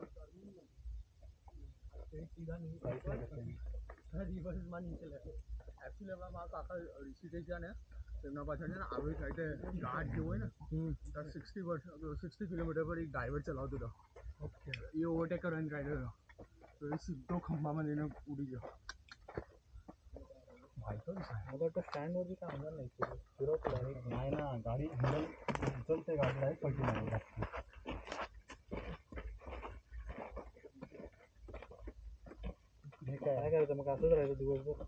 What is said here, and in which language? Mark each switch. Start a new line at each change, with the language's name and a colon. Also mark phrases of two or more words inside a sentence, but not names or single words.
Gujarati: એક્ચ્યુઅલી મારા કાકા ઋષિકેશ ને તેમના પાછળ છે ને આવી સાઈડે ઘાટ જેવો હોય ને ત્યાં 60 કિલોમીટર પર એક ડ્રાઈવર ચલાવતો હતો. એ ઓવરટેક કરવાની ટ્રાય કર્યો તો એ સીધો ખંભામાં જઈને ઉડી ગયો.
Marathi: मला वाटतं स्टँडवरती काय होणार नाही फिरवतो डायरेक्ट. नाही ना, गाडी हँडल उचलते, गाडी डायरेक्ट पलटी नाही जास्त. हे काय करायचं मग असंच राहायचं दिवसभर.